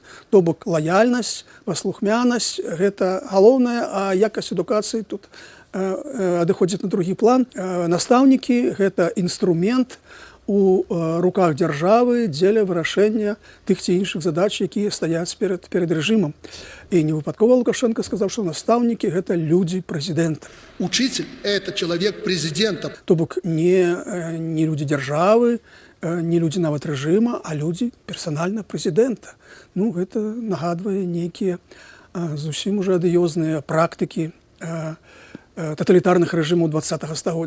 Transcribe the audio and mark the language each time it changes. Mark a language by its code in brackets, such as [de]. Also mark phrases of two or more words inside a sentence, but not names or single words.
[be] То бок лаяльнасць, паслухмянасць – гэта галоўнае, а якасць адукацыі тут адыходзіць на другі план. Настаўнікі – гэта інструмент у руках дзяржавы дзеля вырашэння тых ці іншых задач, якія стаяць перад рэжымам. І невыпадкова Лукашенко сказаў, што настаўнікі – гэта людзі прэзідэнта. [ru] Учитель – это человек президента. [be] То бок не людзі дзяржавы, не людзі нават рэжыма, а людзі персанальна прэзідэнта. Ну, гэта нагадвае нейкія зусім ужо адыёзныя практыкі таталітарных рэжымаў 20-го стагоддзя.